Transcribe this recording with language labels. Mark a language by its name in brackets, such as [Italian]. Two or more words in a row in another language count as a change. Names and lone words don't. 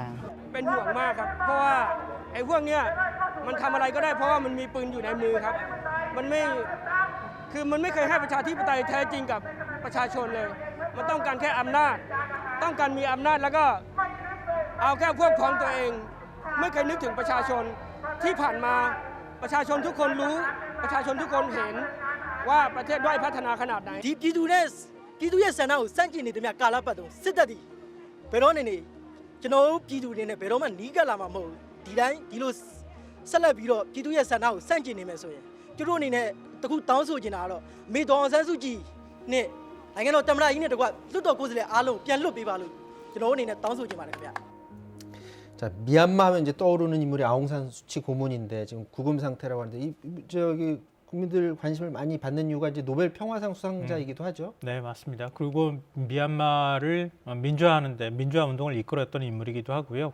[Thai] เป็นห่วงมากครับเพราะว่าไอ้พวกเนี้ยมันทำอะไรก็ได้เพราะว่ามันมีปืนอยู่ในมือครับมันไม่เคยให้ประชาธิปไตยแท้จริงกับประชาชนเลยมันต้องการแค่อำนาจต้องการมีอำนาจแล้วก็เอาแค่พวกพ้องตัวเองไม่เคยนึกถึงประชาชนที่ผ่านมาประชาชนทุกคนรู้ประชาชนทุกคนเห็นว่าประเทศด้อยพัฒนาขนาดไหน [Burmese] ဒီပြည်သူရဲ့ဆန္ဒကိုစန့်ကျင်နေတဲ့မြတ်ကာလပတ်တော့စစ်တပ်ဒီဘယ်တော့နေကျွန်တော်တို့ပြည်သူတွေနဲ့ဘယ်တော့မှနီးကပ်လာမှာမဟုတ်ဘူးဒီတိုင်းဒီလိုဆက်လက်ပြီးတော့ပြည်သူရဲ့ဆန္ဒကိုစန့်ကျင်နေမယ်ဆိုရင်သူတို့အနေနဲ့တခုတောင်းဆိုချင်တာကတော့မေတော်အောင်ဆန်းစုကြည်နဲ့နိုင်ငံတော်တမန်ကြီးနဲ့တကွလွတ်တော်ကိုယ်စားလှယ်အားလုံးပြန်လွတ်ပေးပါလို့ကျွန်တော်တို့အနေနဲ့တောင်းဆိုချင်ပါတယ်ခင်ဗျာ [Korean] 자, 미얀마 하면 이제 떠오르는 인물이 아웅산 수치 고문인데 지금 구금 상태라고 하는데 저기 국민들 관심을 많이 받는 이유가 이제 노벨 평화상 수상자이기도 하죠. 네, 맞습니다. 그리고 미얀마를 민주화하는데 민주화 운동을 이끌었던 인물이기도 하고요.